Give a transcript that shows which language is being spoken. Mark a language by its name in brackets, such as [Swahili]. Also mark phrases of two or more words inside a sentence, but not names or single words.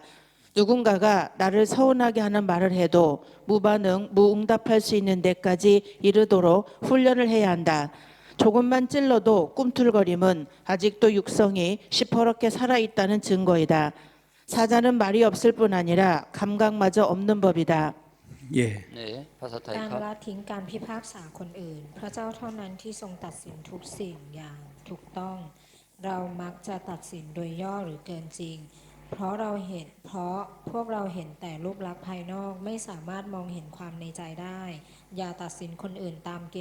[Korean] 누군가가 나를 서운하게 하는 말을 해도 무반응, 무응답할 수 있는 데까지 이르도록 훈련을 해야 한다. 조금만 찔러도 꿈틀거림은 아직도 육성이 시퍼렇게 살아있다는 증거이다. 사자는 말이 없을 뿐 아니라 감각마저 없는 법이다. 예. [Thai] นี่ภาษาไทย การ ครับ ละทิ้งการพิพากษาคนอื่น พระเจ้าเท่านั้นที่ทรงตัดสินทุกสิ่งอย่างถูกต้อง เรามักจะตัดสินโดยย่อหรือเกินจริง เพราะพวกเราเห็นแต่รูปลักษณ์ภายนอกไม่สามารถมองเห็นความในใจได้ อย่าตัดสินคนอื่นตามเก